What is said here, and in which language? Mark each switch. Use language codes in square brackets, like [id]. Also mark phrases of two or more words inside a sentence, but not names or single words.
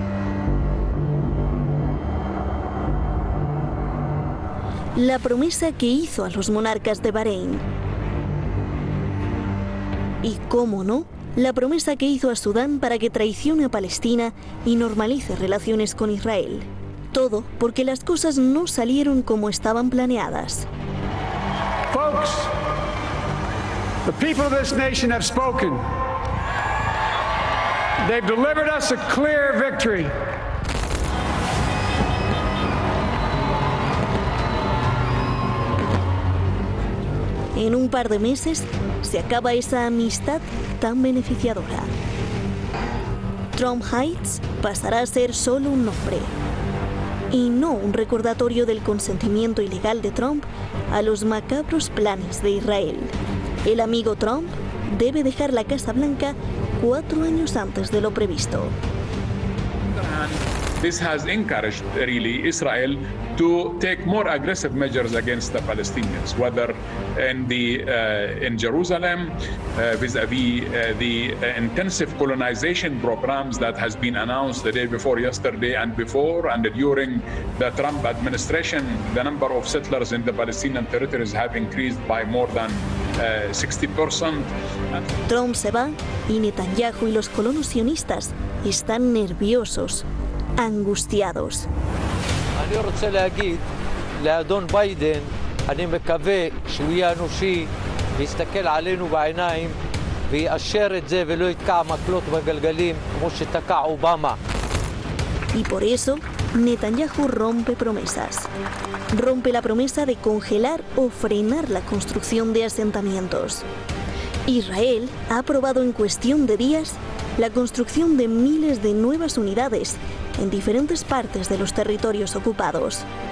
[es] La promesa que hizo a los monarcas de Bahrein. Y, cómo no, la promesa que hizo a Sudán para que traicione a Palestina y normalice relaciones con Israel. Todo porque las cosas no salieron como estaban planeadas. [en] Folks, the people of this nation have spoken. They've delivered us a clear victory. [es] En un par de meses se acaba esa amistad tan beneficiadora. Trump Heights pasará a ser solo un nombre y no un recordatorio del consentimiento ilegal de Trump a los macabros planes de Israel. El amigo Trump debe dejar la Casa Blanca 4 años antes de lo previsto. [en] This has encouraged really Israel to take more aggressive measures against the Palestinians, whether in Jerusalem, vis-a-vis the intensive colonization programs that has been announced the day before yesterday and before, and during the Trump administration, the number of settlers in the Palestinian territories have increased by more than 60%. [es] Trump se va y Netanyahu y los colonos sionistas están nerviosos, angustiados. [he] אני רוצה להגיד לאדון ביידן, אני מקווה שהוא יהיה אנושי ויסתכל עלינו בעיניים ויאשר את זה ולא יתקע מקלות בגלגלים כמו שתקע אובמה. [es] Y por eso Netanyahu rompe promesas. Rompe la promesa de congelar o frenar la construcción de asentamientos. Israel ha aprobado en cuestión de días la construcción de miles de nuevas unidades en diferentes partes de los territorios ocupados.